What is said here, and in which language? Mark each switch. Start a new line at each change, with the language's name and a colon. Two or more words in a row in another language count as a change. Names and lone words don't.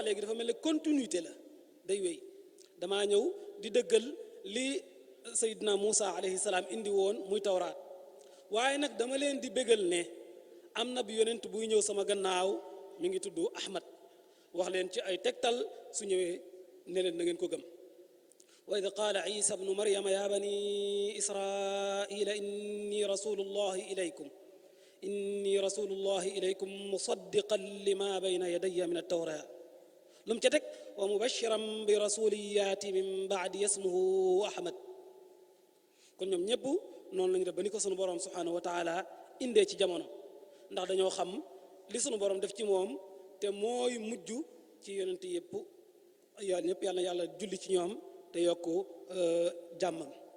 Wolof: léegi dafa mel ne continuité la day wéy damaa ñëw di dëggal li Seydina Muusa
Arabic: عليه السلام
Wolof: indi woon muy tawraat waaye nag dama leen di bégal ne am na bi yonent buy ñëw sama gannaaw mi ngi tudd Ahmad wax leen ci ay tegtal su ñëwee ne leen na ngeen ko gëm
Arabic: وإذ قال عيسى ابن مريم يا بني إسرائيل إني رسول الله إليكم مصدقا لما بين يدي من التوراة
Wolof: lu mu ca teg
Arabic: ومبشرا برسول يأتي من بعدي اسمه أحمد
Wolof: kon ñoom ñëpp noonu lañu def ba ni ko sunu borom
Arabic: سبحانه وتعالى
Wolof: indee ci jamono ndax dañoo xam li sunu borom def ci moom te mooy mujj ci yonent yëpp yàlla ñëpp yàlla na yàlla julli ci ñoom te yokk jàmmam